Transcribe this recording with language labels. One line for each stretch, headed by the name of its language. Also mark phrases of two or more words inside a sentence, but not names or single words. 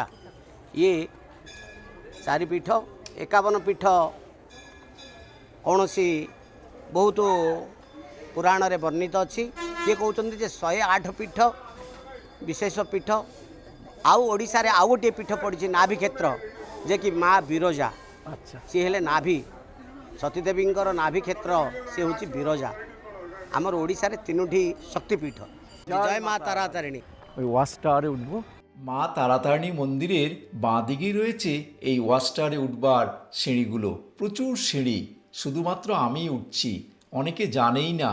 Odia: ଇଏ ଚାରିପୀଠ, 51 ପୀଠ କୌଣସି ବହୁତ ପୁରାଣରେ ବର୍ଣ୍ଣିତ ଅଛି। କିଏ କହୁଛନ୍ତି ଯେ 108 ପୀଠ ବିଶେଷ ପୀଠ। ଆଉ ଓଡ଼ିଶାରେ ଆଉ ଗୋଟିଏ ପୀଠ ପଡ଼ିଛି ନାଭି କ୍ଷେତ୍ର, ଯେ କି ମା ବିରଜା। ଆଚ୍ଛା, ସିଏ ହେଲେ ନାଭି, ସତୀଦେବୀଙ୍କର ନାଭି କ୍ଷେତ୍ର ସିଏ ହେଉଛି ବିରଜା।
Bangla: আমার ওড়িশার তিনোটি শক্তিপীঠ। জয় মা তারাতারিণী। ওই
English: watch tower-e
Bangla: উঠবো। মা তারাতারিণী মন্দিরের বাঁ দিকেই রয়েছে এই
English: watch tower-e
Bangla: উঠবার সিঁড়িগুলো। প্রচুর সিঁড়ি, শুধুমাত্র আমিই উঠছি, অনেকে জানেই না।